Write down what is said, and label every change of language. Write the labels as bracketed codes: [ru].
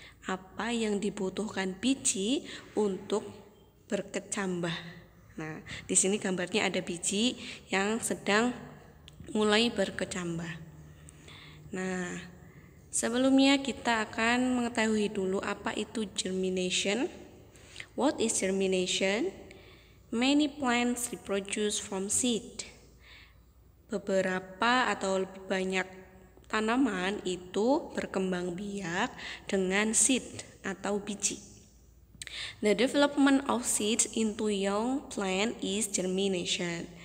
[id] Apa yang dibutuhkan biji untuk berkecambah? Nah, di sini gambarnya ada biji yang sedang mulai berkecambah. Nah, sebelumnya kita akan mengetahui dulu apa itu germination. [en] What is germination? Many plants reproduce from seed. [id] Beberapa atau lebih banyak tanaman itu berkembang biak dengan seed atau biji. [en] The development of seeds into young plant is germination.